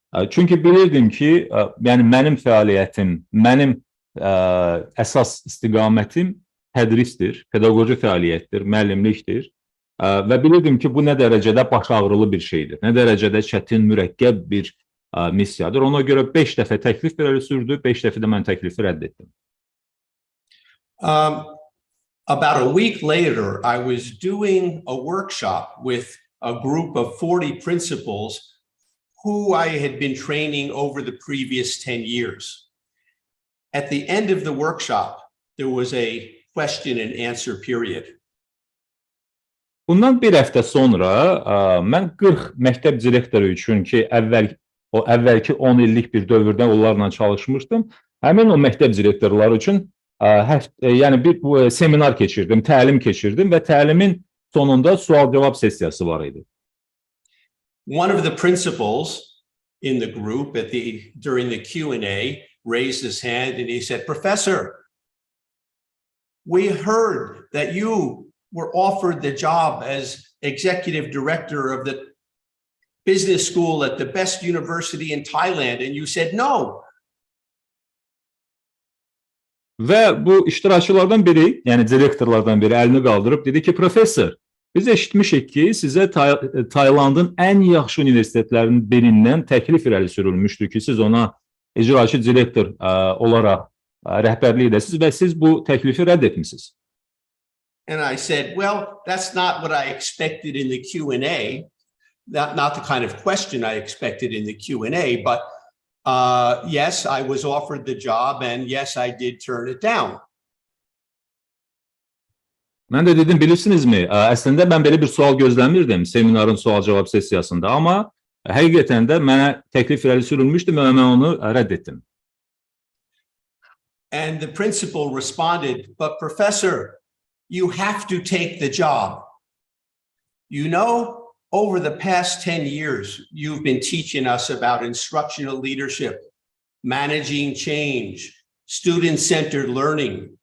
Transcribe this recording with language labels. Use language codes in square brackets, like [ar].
[az] Çünki bilirdim ki, yəni mənim fəaliyyətim, mənim əsas istiqamətim tədrisdir, pedaqoji fəaliyyətdir, müəllimlikdir və bilirdim ki, bu nə dərəcədə baş ağrılı bir şeydir, nə dərəcədə çətin, mürəkkəb bir missiyadır. Ona görə 5 dəfə təklif irəli sürdü, 5 dəfə də mən təklifi rədd etdim. [en] About a week later, I was doing a workshop with a group of 40 principals who I had been training over the previous 10 years. At the end of the workshop, there was a question and answer period. [az] Bundan bir həftə sonra mən 40 məktəb direktoru üçün ki, əvvəlki 10 illik bir dövrdə onlarla çalışmışdım. Həmin o məktəb direktorları üçün yəni bir seminar keçirdim, təlim keçirdim və təlimin sonunda sual-cavab sessiyası var idi. [en] One of the principals in the group during the Q&A raised his hand and he said, "Professor, we heard that you were offered the job as executive director of the business school at the best university in Thailand and you said no." [az] Və bu iştirakçılardan biri, yəni direktorlardan biri əlini qaldırıb dedi ki, professor, biz eşitmişik ki, sizə Taylandın ən yaxşı universitetlərinin birindən təklif irəli sürülmüşdür ki, siz ona icraçı direktor olaraq rəhbərlik edəsiniz və siz bu təklifi rədd etmisiniz. [en] And I said, well, that's not what I expected in the Q&A, not the kind of question I expected in the Q&A, but yes, I was offered the job and yes, I did turn it down. [az] Mən də dedim, bilirsinizmi, əslində mən belə bir sual gözləmirdim seminarın sual-cavab sessiyasında, amma həqiqətən də mənə təklif irəli sürülmüşdü və mən onu rədd etdim. [en] And the principal responded, but professor, you have to take the job. You know, over the past 10 years, you've been teaching us about instructional leadership. managing change, student-centered learning.